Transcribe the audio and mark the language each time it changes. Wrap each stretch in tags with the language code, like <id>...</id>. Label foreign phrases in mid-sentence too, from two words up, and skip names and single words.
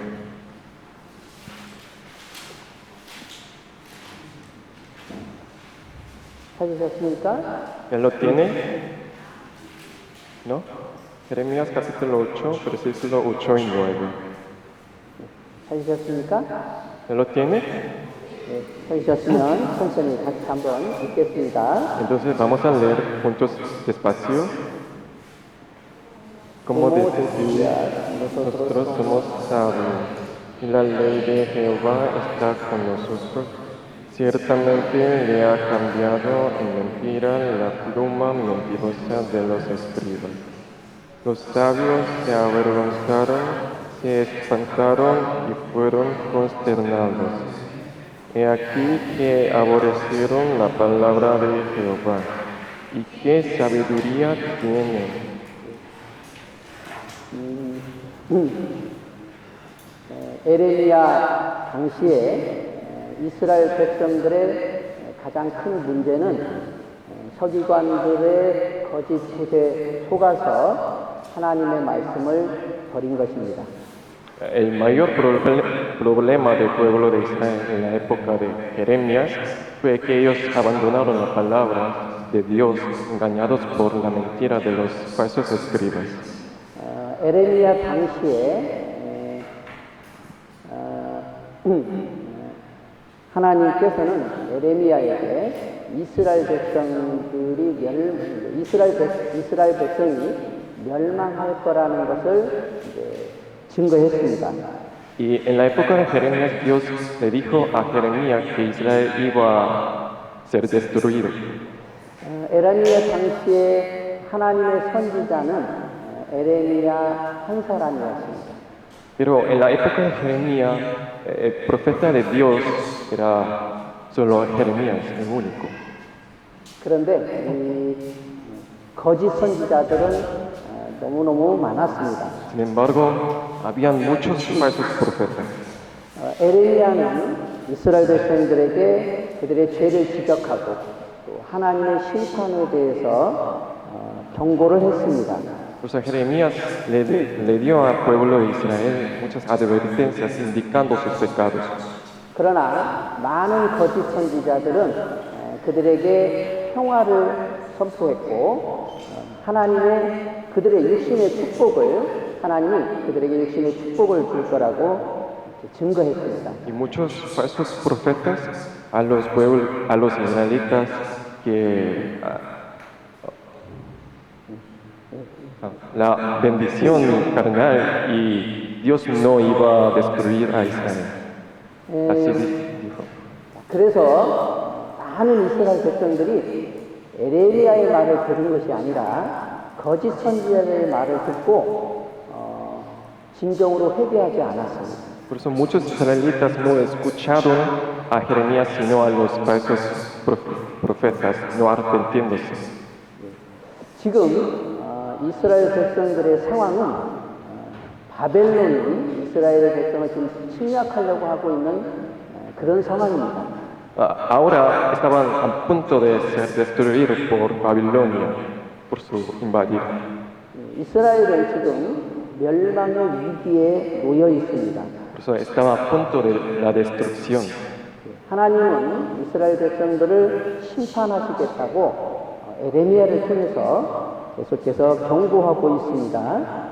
<ko>찾으셨습니까?</ko> <es>¿Ya lo tiene? ¿No? Jeremías capítulo 8, versículo 8 y 9.</es> <ko>찾으셨습니까?</ko> <es>¿Ya lo tiene?</es> <ko>네, 찾으셨으면 천천히 같이 한번 읽겠습니다.</ko> <es>Entonces vamos a leer juntos despacio. Como decía, nosotros somos sabios y la ley de Jehová está con nosotros. Ciertamente le ha cambiado en mentira la pluma mentirosa de los escribas. Los sabios se avergonzaron, se espantaron y fueron consternados. He aquí que aborrecieron la palabra de Jehová, y qué sabiduría tienen.</es> <ko>에레미야 당시에 이스라엘 백성들의 가장 큰 문제는 서기관들의 거짓 굿에 속아서 하나님의 말씀을 버린 것입니다.</ko> <es>El mayor problema del pueblo de Israel en la época de Jeremías fue que ellos abandonaron la palabra de Dios, engañados por la mentira de los falsos escribas.</es> <ko>에레미야 당시에 하나님께서는 에레미야에게 이스라엘 백성이 멸망할 거라는 것을 증거했습니다.</ko> <es>Y en la época de Jeremías, Dios le dijo a Jeremías que Israel iba a ser destruido.</es> <ko>에레미야 당시에 하나님의 선지자는 에레미야 한 사람이었습니다.</ko> <es>Pero en la época de Jeremías, el profeta de Dios era solo Jeremías, el único.</es> <ko>그런데 이 거짓 선지자들은 너무너무 많았습니다.</ko> <es>Sin embargo, habían muchos falsos profetas.</es> <ko>에레미야는 이스라엘 백성들에게 그들의 죄를 지적하고 또 하나님의 심판에 대해서 경고를 했습니다.</ko> <es>Por eso Jeremías le dio al pueblo de Israel muchas advertencias indicando sus pecados.</es> <ko>그러나 많은 거짓 선지자들은 그들에게 평화를 선포했고 하나님의 그들의 육신의 축복을 하나님이 그들에게 육신의 축복을 줄 거라고 증거했습니다.</ko> <es>Y muchos falsos profetas a los israelitas que la bendición carnal y Dios no iba a destruir a Israel. Así dijo.</es> <ko>그래서 많은 이스라엘 백성들이 에레미야의 말을 들은 것이 아니라 거짓 선지자의 말을 듣고 진정으로 회개하지 않았습니다.</ko> <es>Por eso muchos israelitas no escucharon a Jeremías sino a los falsos profetas, no arrepintiéndose.</es> <ko>지금 이스라엘 백성들의 상황은 바벨론이 이스라엘 백성을 지금 침략하려고 하고 있는 그런 상황입니다.</ko> <es>Ahora estaban a punto de ser destruidos por Babilonia, por su invadir.</es> <ko>이스라엘은 지금 멸망의 위기에 놓여 있습니다.</ko> <es>Por eso estaba a punto de la destrucción.</es> <ko>하나님은 이스라엘 백성들을 심판하시겠다고 에레미야를 통해서 계속해서 경고하고 있습니다.</ko>